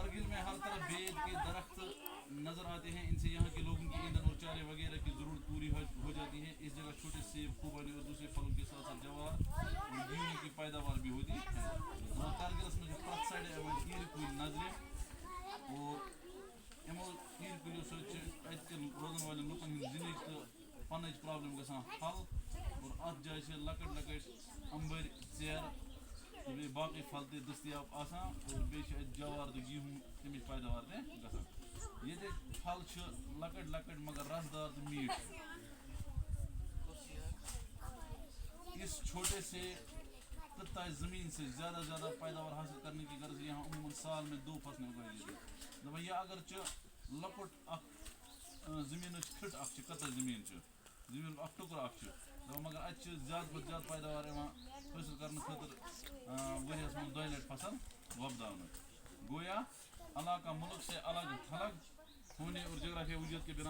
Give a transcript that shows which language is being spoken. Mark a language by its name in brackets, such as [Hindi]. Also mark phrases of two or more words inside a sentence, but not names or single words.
[Urdu] میں ہر طرف بید کے درخت نظر آتے ہیں. ان سے یہاں کے لوگوں کی ایندھن اور چارے وغیرہ کی ضرورت پوری ہو جاتی ہے. اس جگہ چھوٹے سیب, خوبانی اور دوسرے پھلوں کے ساتھ ساتھ جوار اور گیہوں کی پیداوار بھی ہوتی ہے. [Kashmiri] کارگلس میں پرٛٮ۪تھ سایڈٕ یِوان تیٖرِ کُلۍ نظرِ اور یِمو تیٖرِ کُلیو سۭتۍ چھِ اَتہِ روزن والٮ۪ن لُکن ہٕنٛز زِندگی تہٕ پنٕچ پرابلم گژھان حل. اور اَتھ جایہِ چھِ لۄکٕٹۍ لۄکٕٹۍ اَمبٕرۍ, ژیرٕ تہٕ بیٚیہِ باقٕے پھل تہِ دٔستیاب آسان. اور بیٚیہِ چھِ اَتہِ جوار تہٕ گیہوٗ تَمِچ پیداوار تہِ گژھان. ییٚتِکۍ پھل چھِ لۄکٕٹۍ لۄکٕٹۍ مگر رسدار تہٕ میٖٹھۍ. [Urdu] اس چھوٹے سے تج زمین سے زیادہ زیادہ پیداوار حاصل کرنے کی غرض یہاں عموماً سال میں 2 فصلیں اگائی جاتی ہیں. [Kashmiri] دپان یہ اگرچہ لۄکُٹ اکھ زٔمیٖنٕچ پھِٹ اکھ چھِ, کٔژ زٔمیٖن چھِ, زٔمیٖنُک اکھ ٹُکرٕ اکھ چھُ, دپان مگر اَتہِ چھِ زیادٕ کھۄتہٕ زیادٕ پیداوار یِوان حٲصِل کرنہٕ خٲطرٕ ؤریَس منٛز 2 لَٹہِ فصل وۄپداونہٕ. [Urdu] گویا علاقہ ملک سے الگ تھلگ ہونے اور جغرافیہ وجود کے بنا